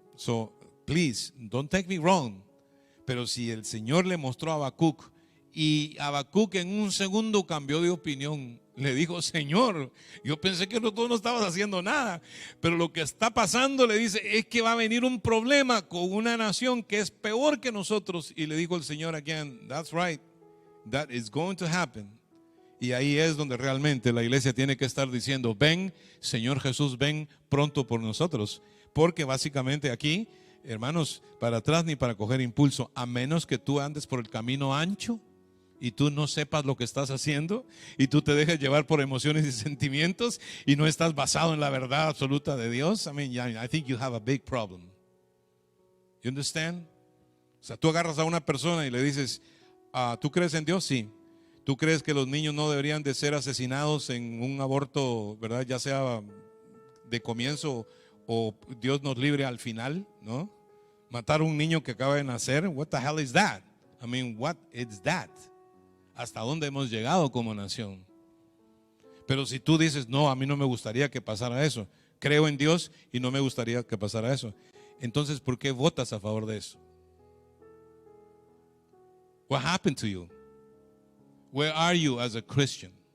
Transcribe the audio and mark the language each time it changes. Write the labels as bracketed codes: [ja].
[en] So, please, don't take me wrong. [es] Pero si el Señor le mostró a Habacuc y Habacuc en un segundo cambió de opinión, le dijo, Señor, yo pensé que tú no estabas haciendo nada, pero lo que está pasando, le dice, es que va a venir un problema con una nación que es peor que nosotros. Y le dijo el Señor [en] again, that's right, that is going to happen. [es] Y ahí es donde realmente la iglesia tiene que estar diciendo, ven, Señor Jesús, ven pronto por nosotros. Porque básicamente aquí, hermanos, para atrás ni para coger impulso, a menos que tú andes por el camino ancho y tú no sepas lo que estás haciendo y tú te dejes llevar por emociones y sentimientos y no estás basado en la verdad absoluta de Dios. [en] I think you have a big problem. You understand? [es] O sea, tú agarras a una persona y le dices, ¿tú crees en Dios? Sí. ¿Tú crees que los niños no deberían de ser asesinados en un aborto, verdad? Ya sea de comienzo o Dios nos libre al final, ¿no? Matar a un niño que acaba de nacer, [en] what the hell is that? [es] What is that? ¿Hasta dónde hemos llegado como nación? Pero si tú dices, no, a mí no me gustaría que pasara eso, creo en Dios y no me gustaría que pasara eso, entonces ¿por qué votas a favor de eso? [en] What happened to you? Where are you as a Christian?